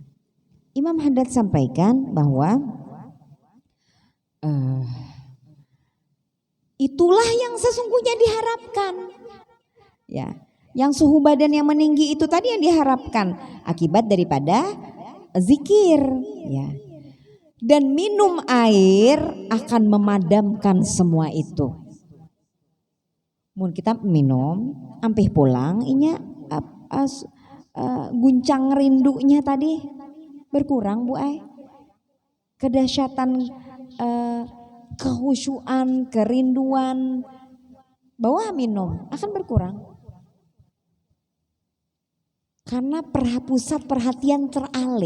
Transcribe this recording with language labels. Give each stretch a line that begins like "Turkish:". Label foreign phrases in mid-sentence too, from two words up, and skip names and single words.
Indonesian: Imam Haddad sampaikan bahwa itulah yang sesungguhnya diharapkan. Ya, yang suhu badan yang meninggi itu tadi yang diharapkan akibat daripada zikir. Ya. Dan minum air akan memadamkan semua itu.
Banjar: Mun kita minum, ampih pulang, inya guncang rindunya tadi berkurang Bu Ai.
Indonesian: Kedahsyatan kehusyuan, kerinduan bahwa minum akan berkurang. Karena pusat perhatian teralih.